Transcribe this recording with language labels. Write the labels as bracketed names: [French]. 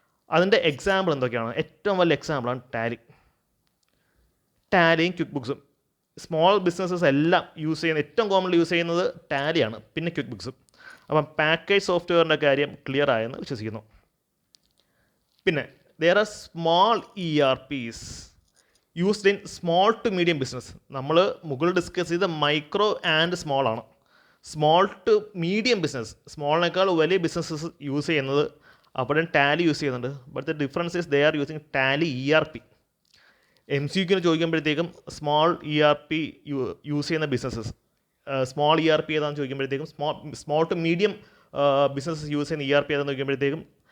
[Malayalam] അതിൻ്റെ എക്സാമ്പിൾ എന്തൊക്കെയാണ്? ഏറ്റവും വലിയ എക്സാമ്പിളാണ് ടാലിയും ക്വിക്ക് ബുക്സും. സ്മോൾ ബിസിനസ്സസ് എല്ലാം യൂസ് ചെയ്യുന്ന, ഏറ്റവും കോമൺലി യൂസ് ചെയ്യുന്നത് ടാലിയാണ്, പിന്നെ ക്വിക്ക് ബുക്സും. അപ്പം പാക്കേജ് സോഫ്റ്റ്വെയറിൻ്റെ കാര്യം ക്ലിയർ ആയെന്ന് വിശ്വസിക്കുന്നു. [English] പിന്നെ there are small ERPs used in small to medium business. [Malayalam] നമ്മൾ മുകളിൽ ഡിസ്കസ് ചെയ്ത മൈക്രോ ആൻഡ് സ്മോൾ ആണ്. സ്മോൾ ടു മീഡിയം ബിസിനസ്, സ്മോളിനേക്കാൾ വലിയ ബിസിനസ്സസ് യൂസ് ചെയ്യുന്നത് അവിടെ ടാലി യൂസ് ചെയ്യുന്നുണ്ട്. [English] But the difference is they are using Tally ERP. [Malayalam] MCQന് ചോദിക്കുമ്പോഴത്തേക്കും small ERP use ചെയ്യുന്ന businesses, small ERP ഏതാണെന്ന് ചോദിക്കുമ്പോഴത്തേക്കും, small to medium businesses use ചെയ്യുന്ന ERP ഏതാണെന്ന് ചോദിക്കുമ്പോഴത്തേക്കും